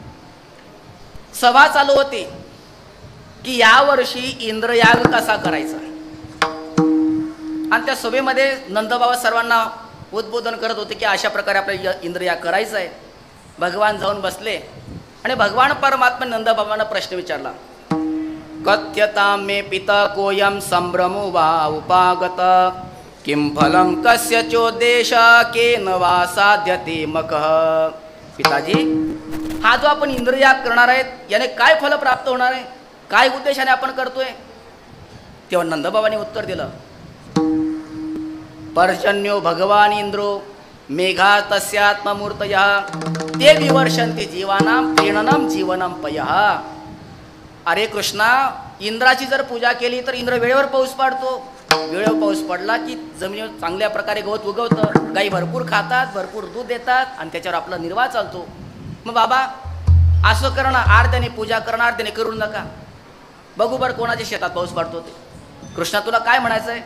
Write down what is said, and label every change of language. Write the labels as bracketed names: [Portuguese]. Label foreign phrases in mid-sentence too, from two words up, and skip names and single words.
[Marathi] सभा चालू होती की यावर्षी इंद्रयाग कसा करायचा, आणि त्या सभेमध्ये नंदबाबा सर्वांना उद्बोधन करत होते की अशा प्रकारे आपल्याला इंद्रयाग करायचा आहे. भगवान जाऊन बसले आणि भगवान परमात्मा नंदबाबांना प्रश्न विचारला, [Sanskrit] कथ्यता मे पिता कोयम संभ्रमो वा उपागत, किं फलम कस्य चोदेश केन वा साध्यते मकः. [Marathi] पिताजी, हा जो आपण इंद्रयाग करणार आहेत याने काय फल प्राप्त होणार आहे? काय उद्देशाने आपण करतोय? तेव्हा नंदबाबांनी उत्तर दिलं, [Sanskrit] पर्जन्यो भगवान इंद्रो मेघा तस्यात्ममूर्तयः ते विवर्षन्ति जीवानां प्रीणनं जीवनं पयः. [Marathi] अरे कृष्णा, इंद्राची जर पूजा केली तर इंद्र वेळेवर पाऊस पाडतो. वेळेवर पाऊस पडला की जमिनीवर चांगल्या प्रकारे गवत उगवतं, गाई भरपूर खातात, भरपूर दूध देतात आणि त्याच्यावर आपला निर्वाह चालतो. मग बाबा असं करणं, अर्ध्याने पूजा करणं अर्ध्याने करू नका. बघू बरं कोणाच्या शेतात पाऊस पडतो ते. कृष्णा, तुला काय म्हणायचं आहे?